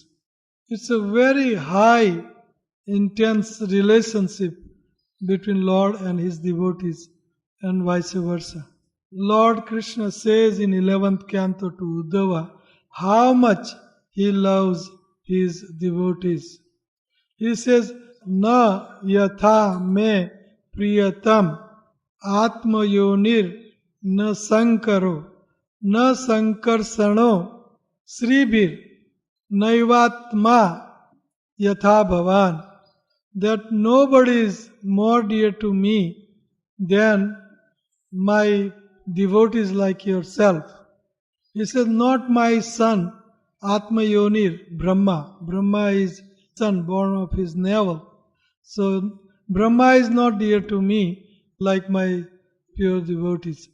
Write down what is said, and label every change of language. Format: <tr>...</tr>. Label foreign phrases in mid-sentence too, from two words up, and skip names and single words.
<en>It's a very high, intense relationship between Lord and his devotees and vice versa. Lord Krishna says in 11th canto to Uddhava how much he loves his devotees. He says,</en> <sa>न यथा मे प्रियतम आत्मयोनिर् न शङ्करो न सङ्कर्षणो श्रीर् नैवात्मा यथा भवान्.</sa> <en>That nobody is more dear to me than my devotees like yourself. He says, not my son,</en> <sa>आत्म योनिर्, Brahma.</sa> <en>Brahma is son born of his navel. So Brahma is not dear to me like my pure devotees.</en>